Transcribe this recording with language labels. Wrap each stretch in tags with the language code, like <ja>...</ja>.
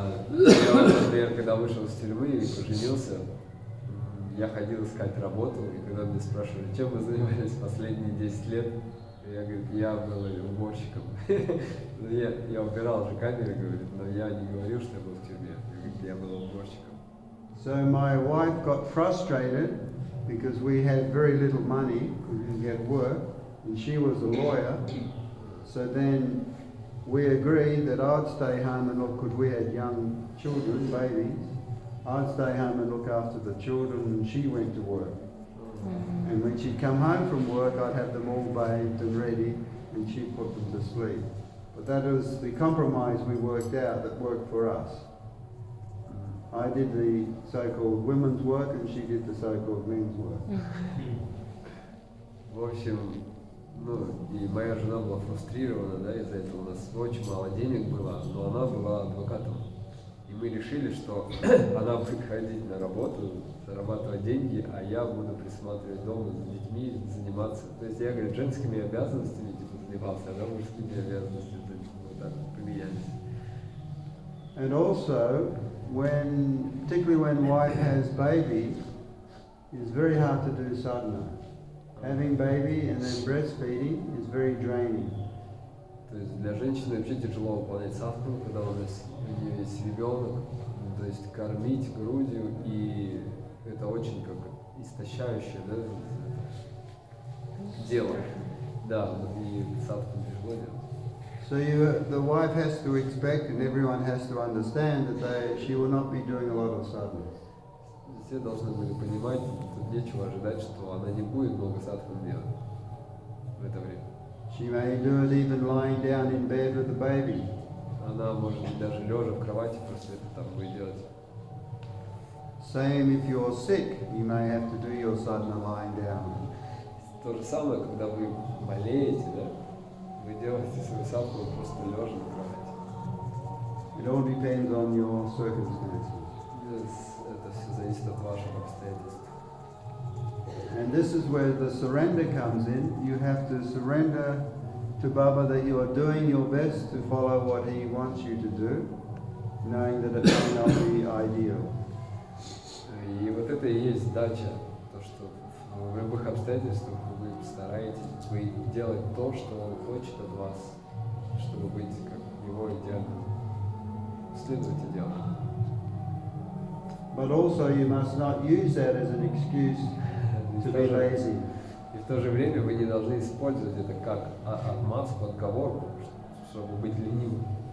<ru>Я, например, когда вышел из тюрьмы и поженился, я ходил искать работу, и когда меня спрашивали, чем вы занимались последние 10 лет, я говорю, я был уборщиком. Я убирал же камеры, говорит, но я не говорил, что я был в тюрьме. Я был уборщиком.</ru> <en>So my wife got frustrated because we had very little money, we didn't get work, and she was a lawyer. So then we agreed that I'd stay home and look, because we had young children, babies. I'd stay home and look after the children, and she went to work. And when she'd come home from work, I'd have them all bathed and ready, and she'd put them to sleep. But that was the compromise we worked out that worked for us. I did the so-called women's work, and she did the so-called men's work.</en> <ru>В общем, ну, и моя жена была фрустрирована, да, из-за этого у нас очень мало денег было, но она была адвокатом. И мы решили, что она будет ходить на работу, зарабатывать деньги, а я буду присматривать дома за детьми, заниматься. То есть я, говорю, женскими обязанностями типа занимался, а она мужскими обязанностями, вот так поменялись.</ru> <en>And also, particularly when wife has baby, it's very hard to do sadhana. Having baby and then breastfeeding is very draining.</en> <ru>То есть для женщины вообще тяжело выполнять садхану, когда у нее есть ребенок, то есть кормить грудью, и это очень как истощающее, да, дело. Да, и садхану тяжело делать.</ru> <en>So the wife has to expect, and everyone has to understand that she will not be doing a lot of sadhana.</en> <ru>Все должны были понимать, тут нечего ожидать, что она не будет много садхану делать в это время.</ru> <en>She may do it even lying down in bed with the baby.</en> <ru>Она может быть даже лежа в кровати просто это там будет делать.</ru> <en>Same if you're sick, you may have to do your sadhana lying down.</en> <ru>То же самое, когда вы болеете, да? Вы делаете свою садхану просто лежа на кровати.</ru> <en>It all depends on your circumstances.</en> <ru>Это все зависит от ваших обстоятельств.</ru> <en>And this is where the surrender comes in. You have to surrender to Baba that you are doing your best to follow what he wants you to do, knowing that it may not be ideal.</en> <ru>И вот это и есть сдача, то, что в любых обстоятельствах вы стараетесь делать то, что он хочет от вас, чтобы быть как его идеалом. Следуйте идеалу.</ru> <en>But also you must not use that as an excuse to be lazy.</en> <ru>И в то же время вы не должны использовать это как отмазку, отговорку, чтобы быть ленивым.</ru>